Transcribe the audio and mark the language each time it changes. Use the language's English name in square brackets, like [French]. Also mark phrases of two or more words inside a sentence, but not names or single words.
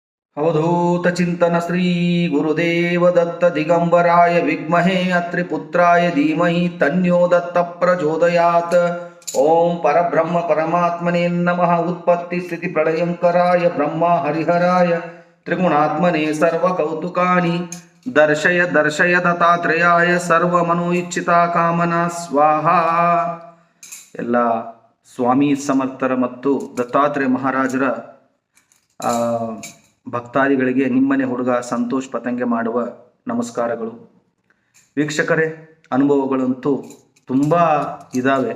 [Sanskrit] अवधूत चिंतन श्री गुरुदेव दत्त दिगंबराय विद्महे अत्रिपुत्राय धीमहि तन्नो दत्त प्रचोदयात्। ओम परब्रह्म परमात्मने नमः। उत्पत्ति स्थिति प्रलयंकराय ब्रह्मा हरिहराय त्रिगुणात्मने सर्वकौतुकानि दर्शय दर्शय दत्तात्रेयाय सर्वमनोइच्छिता कामना स्वाहा। [Kannada] ಎಲ್ಲ ಸ್ವಾಮಿ ಸಮರ್ಥರ ಮತ್ತು ದತ್ತಾತ್ರೇಯ ಮಹಾರಾಜರ ಭಕ್ತಾದಿಗಳಿಗೆ ನಿಮ್ಮನೆ ಹುಡುಗ ಸಂತೋಷ್ ಪತಂಗೆ ಮಾಡುವ ನಮಸ್ಕಾರಗಳು. ವೀಕ್ಷಕರೇ, ಅನುಭವಗಳಂತೂ ತುಂಬ ಇದ್ದಾವೆ.